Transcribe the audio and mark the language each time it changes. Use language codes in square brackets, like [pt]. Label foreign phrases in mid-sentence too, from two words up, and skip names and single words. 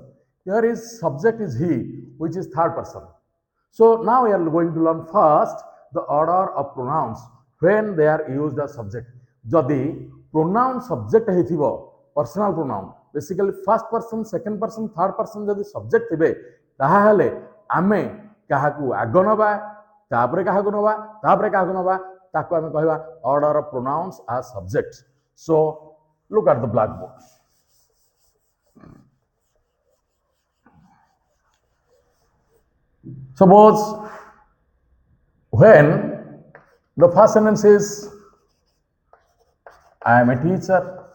[en] Here is subject is he, which is third person. So now we are going to learn first the order of pronouns when they are used as subject. [or] Jodi [en] pronoun subject [or] ହେଇଥିବ [en] personal pronoun, basically first person, second person, third person [or] जदि subject ଥିବେ ତାହା ହେଲେ ଆମେ କାହାକୁ ଆଗ ନେବା ତାପରେ କାହାକୁ ନେବା ତାପରେ କାହାକୁ ନେବା ତାକୁ ଆମେ କହିବା [en] order of pronouns as subject. So look at the blackboard. Suppose when the first sentence is I am a teacher.